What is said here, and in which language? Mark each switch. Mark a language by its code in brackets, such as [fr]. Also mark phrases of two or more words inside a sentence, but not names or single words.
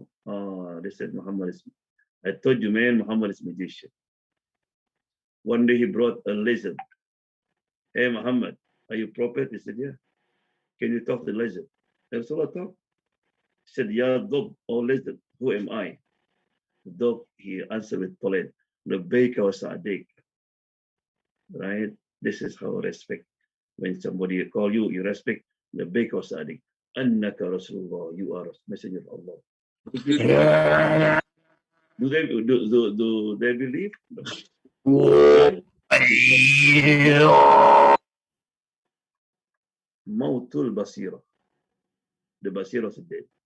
[en] They said Muhammad is, I told you, man, Muhammad is magician. One day he brought a lizard hey Muhammad, are you prophet? He said, yeah. Can you talk to the lizard? Rasulullah talk. He said, Ya dog, oh lizard, who am I? The dog, he answered with polite, [ar] لبيك وسعديك. [en] Right? This is how respect. When somebody call you, you respect. [ar] لبيك وسعديك أنك رسول الله, [en] you are a messenger of Allah. Do they believe? [ar] No. موت البصيرة. [en] The Basira is dead.